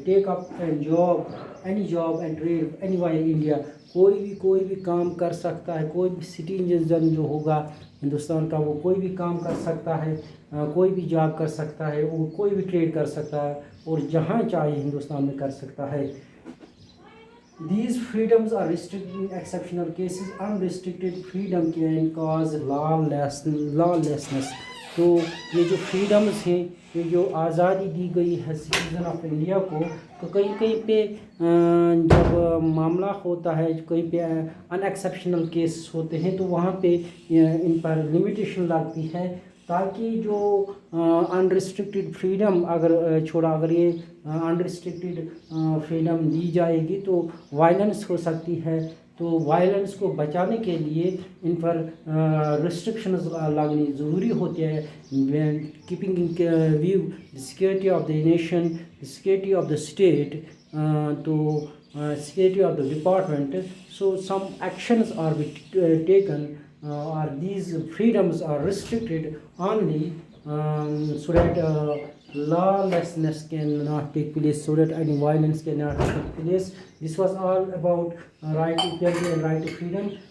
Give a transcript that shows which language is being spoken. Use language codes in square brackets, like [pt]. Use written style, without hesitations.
[en] Take up any job and trade anywhere India. [ur] کوئی بھی کام کر سکتا ہے. کوئی بھی سٹیزن جو ہوگا ہندوستان کا وہ کوئی بھی کام کر سکتا ہے. کوئی بھی جاب کر سکتا ہے. وہ کوئی بھی ٹریڈ کر سکتا ہے اور جہاں چاہے ہندوستان میں کر سکتا ہے. [en] These freedoms are restricted in exceptional cases. Unrestricted freedom can cause lawlessness. [ur] تو یہ جو فریڈمز ہیں یہ جو آزادی دی گئی ہے سٹیزن آف انڈیا کو تو کہیں پہ جب معاملہ ہوتا ہے کہیں پہ ان ایکسیپشنل کیس ہوتے ہیں تو وہاں پہ ان پر لمیٹیشن لگتی ہے تاکہ جو انریسٹرکٹیڈ فریڈم اگر یہ انریسٹرکٹیڈ فریڈم دی جائے گی تو وائلنس ہو سکتی ہے. تو وائلنس کو بچانے کے لیے ان پر ریسٹرکشنز لگنی ضروری ہوتی ہے. [en] Keeping in view security of the nation security of the state تو security of the department. So some actions are taken or these freedoms are restricted only so that lawlessness cannot take place, so that any violence cannot take place. This was all about right to equality and right to freedom.